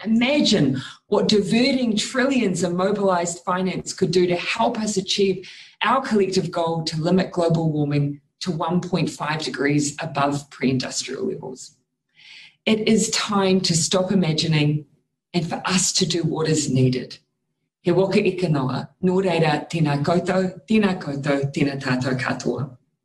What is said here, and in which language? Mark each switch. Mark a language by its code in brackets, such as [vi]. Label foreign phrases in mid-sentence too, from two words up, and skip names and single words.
[en] Imagine what diverting trillions of mobilized finance could do to help us achieve our collective goal to limit global warming to 1.5 degrees above pre-industrial levels. It is time to stop imagining and for us to do what is needed. [mi] He waka ika noa, nō reira, tēnā koutou, tēnā tātou katoa.